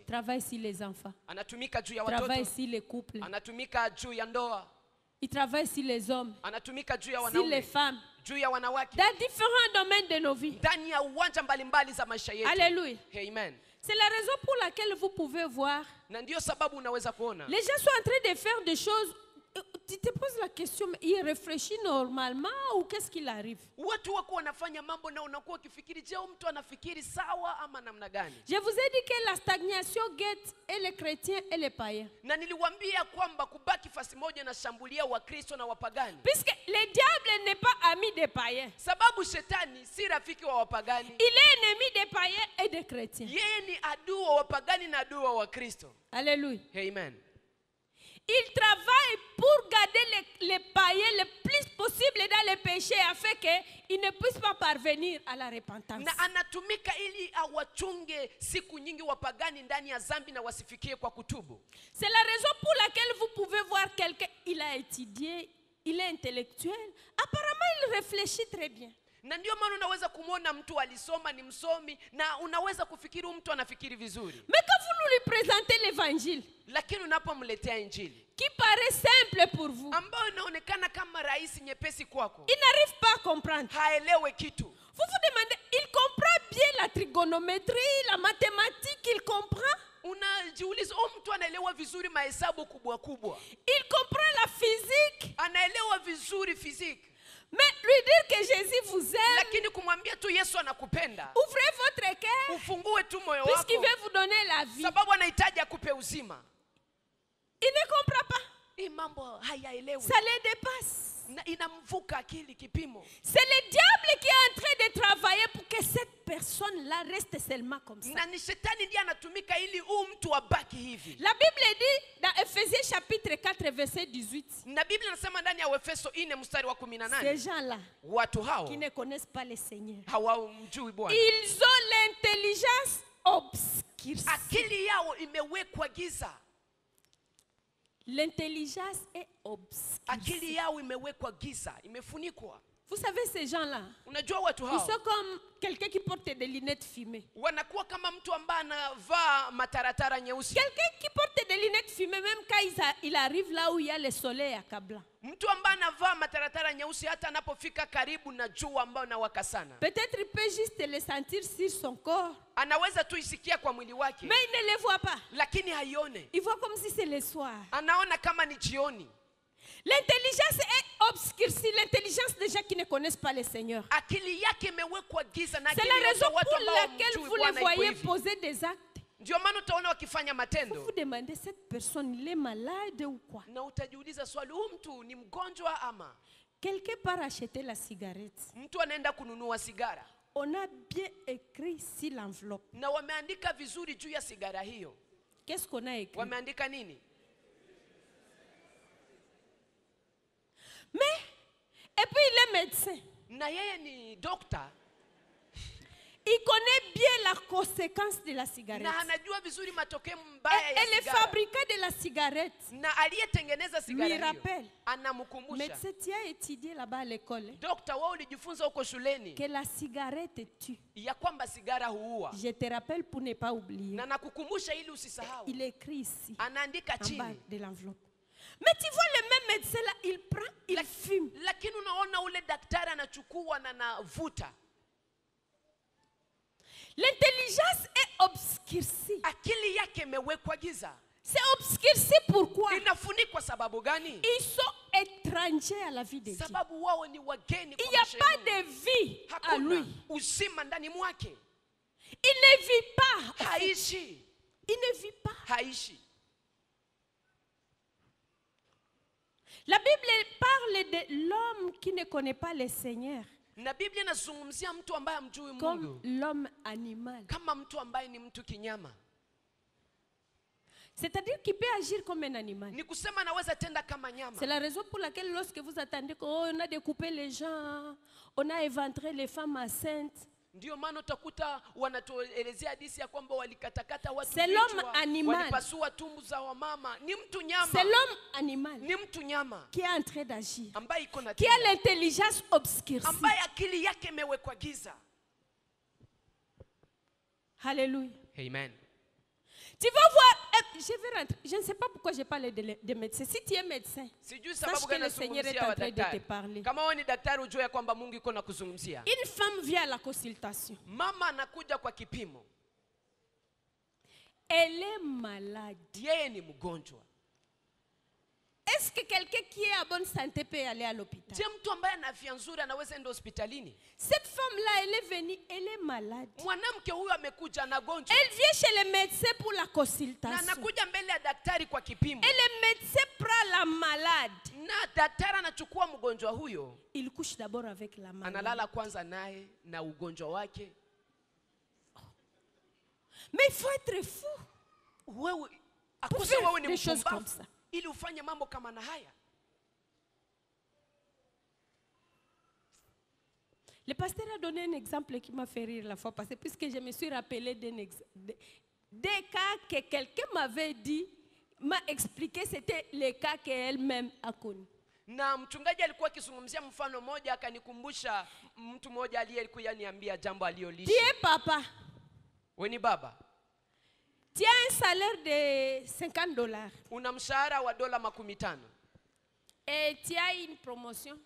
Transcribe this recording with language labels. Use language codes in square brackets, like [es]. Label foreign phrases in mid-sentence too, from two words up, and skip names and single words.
[fr] Travaille sur les enfants. [sw] Anatumika juu ya watoto. [fr] Travaille sur les couples. [sw] Anatumika juu ya ndoa. [fr] Il travaille sur les hommes. [sw] Anatumika juu ya [fr] sur [sw] wanaume. [fr] les femmes. [sw] Juu ya wanawake. [fr] Dans différents domaines de nos vies. [sw] Ndani ya uwanja mbalimbali za maisha yetu. [fr] Alléluia. [sw] Amen. [fr] C'est la raison pour laquelle vous pouvez voir. [sw] Na ndio sababu unaweza kuona. [fr] Les gens sont en train de faire des choses. Tu te poses la question, mais il réfléchit normalement ou qu'est-ce qu'il arrive? [sw] Watu wako wanafanya mambo na unakuwa ukifikiri, je, mtu anafikiri sawa ama namna gani? [fr] Je vous ai dit que la stagnation guette et les chrétiens et les païens. [sw] Na niliwaambia kwamba kubaki fasi moja na shambulia Wakristo na wapagani. [fr] Puisque le diable n'est pas ami des païens. [sw] Sababu shetani si rafiki wa wapagani. [fr] Il est ennemi des païens et des chrétiens. [sw] Yeye ni adui wa wapagani na adui wa Wakristo. [fr] Alléluia. [sw] Amen. [fr] Il travaille pour garder les païens le plus possible dans le péché afin qu'ils ne puissent pas parvenir à la repentance. [sw] Na anatumika ili awachunge siku nyingi wapagani ndani ya dhambi na wasifikie kwa kutubu. [fr] C'est la raison pour laquelle vous pouvez voir quelqu'un, il a étudié, il est intellectuel. Apparemment, il réfléchit très bien. [sw] Na ndio maana unaweza kumuona mtu alisoma, ni msomi, na unaweza kufikiri mtu anafikiri vizuri. [fr] Mais quand vous lui présentez l'évangile, [sw] lakini unapomletea injili [fr] qui paraît simple pour vous, [sw] ambayo inaonekana kama rahisi nyepesi kwako, [fr] il n'arrive pas à comprendre. [sw] haelewe kitu. [fr] Vous vous demandez, il comprend bien la trigonométrie, la mathématique, il comprend? [sw] Unajiuliza, mtu anaelewa vizuri mahesabu kubwa kubwa. [fr] Il comprend la physique. [sw] Anaelewa vizuri physique. [fr] Mais lui dire que Jésus vous aime, [sw] lakini kumwambia tu Yesu anakupenda, [fr] ouvrez votre cœur, [sw] ufungue tu moyo [fr] puisqu'il [sw] wako, [fr] veut vous donner la vie, [sw] sababu anahitaji akupe uzima. [fr] il ne comprend pas. [sw] Hii mambo hayaelewi. [fr] Ça le dépasse. [sw] Na inamvuka akili kipimo. [fr] C'est le diable qui est en train de travailler pour que cette personne-là reste seulement comme ça. [sw] Na ni shetani ndiye anatumika ili mtu abaki hivi. [fr] La Bible dit dans Ephésiens chapitre 4 verset 18. [sw] Na Biblia inasema ndani ya Efeso 4 mstari wa 18. [fr] Ces gens-là [sw] watu hao [fr] qui ne connaissent pas le Seigneur, [sw] hawamjui Bwana. [fr] ils ont l'intelligence obscurcie. [sw] Akili yao imewekwa giza. [fr] L'intelligence est obscure. [sw] Akili yao imewekwa giza, imefunikwa. [fr] Vous savez ces gens-là, [sw] Unajua watu [fr] ils [sw] hao [fr] sont comme quelqu'un qui porte des lunettes fumées. [sw] wanakuwa kama mtu ambaye anavaa mataratara nyeusi. [fr] Quelqu'un qui porte des lunettes fumées, même quand il arrive là où il y a le soleil accablant. [sw] Mtu ambaye anavaa mataratara nyeusi hata anapofika karibu na jua ambao nawaka sana, [fr] Peut-être il peut juste le sentir sur son corps, [sw] anaweza tu isikia kwa mwili wake, [fr] mais il ne le voit pas. [sw] lakini haione. [fr] Il voit comme si c'est le soir. [sw] Anaona kama ni jioni. [fr] L'intelligence est obscurcie, l'intelligence des gens qui ne connaissent pas le Seigneur. [sw] Akili yake imewekwa giza na [fr] C'est [sw] akili [fr] la [sw] ya [fr] raison [sw] watu [fr] pour [sw] ambao [fr] laquelle [sw] hawamjui [fr] vous les [sw] Bwana iko [fr] voyez [sw] hivi. [fr] poser des actes. [sw] Ndio maana utaona wakifanya [fr] Vous [sw] matendo [fr] vous demandez, cette personne, il est malade ou quoi? [sw] na utajiuliza swali, huyu mtu ni mgonjwa ama? [fr] Quelqu'un part acheter la cigarette. [sw] Mtu anaenda kununua sigara [fr] On a bien écrit sur l'enveloppe. [sw] na wameandika vizuri juu ya sigara hiyo. [fr] Qu'est-ce qu'on a écrit? [sw] Wameandika nini? [fr] Mais, et puis il est médecin. [sw] Na yeye ni dokta [fr] Il connaît bien la conséquence de la cigarette. [sw] na anajua vizuri matokeo mbaya [fr] Et [sw] ya [fr] le [sw] sigara. [fr] fabricant de la cigarette [sw] Na aliyetengeneza sigara [fr] lui [sw] hiyo [fr] rappelle, [sw] anamkumbusha, [fr] médecin, tu as étudié là-bas à l'école, [sw] dokta, wewe ulijifunza huko shuleni [fr] que la cigarette tue. [sw] ya kwamba sigara huua. [fr] Je te rappelle pour ne pas oublier. [sw] Na nakukumbusha ili usisahau. [fr] Il écrit ici, [sw] Anaandika [fr] en bas [sw] chini. [fr] de l'enveloppe. Mais tu vois le même médecin là, il prend, il fume. [sw] Lakini unaona ule daktari anachukua na navuta. [fr] L'intelligence est obscure. obscurci. [sw] akili yake imewekwa giza. [fr] C'est obscurci pourquoi? [sw] Inafunikwa sababu gani? [fr] Ils sont étrangers à la vie de Dieu. [sw] Sababu wao ni wageni [fr] Il [sw] kwa [fr] n'y a [sw] maisha ya [fr] pas [sw] Mungu. [fr] de vie à [sw] Hakuna [fr] lui. [sw] uzima ndani mwake. [fr] Il ne vit pas. [sw] Haishi. [fr] Il ne vit pas. [sw] Haishi. [fr] La Bible parle de l'homme qui ne connaît pas le Seigneur [sw] Na Biblia inazungumzia mtu ambaye hamjui [fr] comme [sw] Mungu [fr] l'homme animal. [sw] kama mtu ambaye ni mtu kinyama. [fr] C'est-à-dire qu'il peut agir comme un animal. [sw] Ni kusema anaweza tenda kama nyama. [fr] C'est la raison pour laquelle lorsque vous attendez qu'on a découpé les gens, on a éventré les femmes enceintes, [sw] Ndio maana utakuta wanatuelezea hadithi ya kwamba walikatakata watu [fr] C'est l'homme [sw] vichwa, [fr] animal. [sw] walipasua tumbu za wamama. Ni mtu nyama. [fr] c'est l'homme animal [sw] Ni mtu nyama [fr] qui est en train d'agir, [sw] ambaye iko na [fr] qui a [sw] tenda, [fr] l'intelligence obscurcie. [sw] ambaye akili yake imewekwa giza. [fr] Alléluia. [sw] Amen. [fr] Tu vas voir, je vais rentrer. Je ne sais pas pourquoi j'ai parlé de médecin. Si tu es médecin, [sw] Sijui [fr] sache [sw] sababu [fr] que [sw] gani [fr] le Seigneur est [sw] nazungumzia [fr] en train de te [sw] wadaktari. [fr] parler. [sw] Kama wewe ni daktari ujue ya kwamba Mungu iko na kuzungumzia. [fr] Une femme vient à la consultation. [sw] Mama anakuja kwa kipimo. [fr] Elle est malade. [sw] Yeye ni mgonjwa. [fr] Est-ce que quelqu'un qui est à bonne santé peut aller à l'hôpital? [sw] Je, mtu ambaye ana afya nzuri anaweza enda hospitalini? [fr] Cette femme-là, elle est venue, elle est malade. [sw] Mwanamke huyu amekuja anagonjwa. [fr] Elle vient chez le médecin pour la [sw] Na [fr] consultation. [sw] anakuja mbele ya daktari kwa kipimo. [fr] Et le médecin prend la malade. [sw] Na daktari anachukua mgonjwa huyo, [fr] Il couche d'abord avec la malade. [sw] analala kwanza naye na ugonjwa wake. [fr] Mais il faut être fou. [sw] Wewe [fr] Pour [sw] akose [fr] faire [sw] wewe ni [fr] des choses comme [sw] mpumbavu [fr] ça. [sw] ili ufanye mambo kama na haya. [fr] Le pasteur a donné un exemple qui m'a fait rire la fois passée, puisque je me suis rappelé des cas que quelqu'un m'avait dit, m'a expliqué, c'était les cas qu'elle-même a connus. [sw] Na mchungaji alikuwa akizungumzia mfano mmoja, akanikumbusha mtu mmoja aliyekuwa niambia jambo [fr] Tu [sw] aliyolishi. [fr] es papa, [sw] Wewe ni baba, [fr] tu as un salaire de $50 [sw] una mshahara wa dola 15 [fr] et tu as une promotion,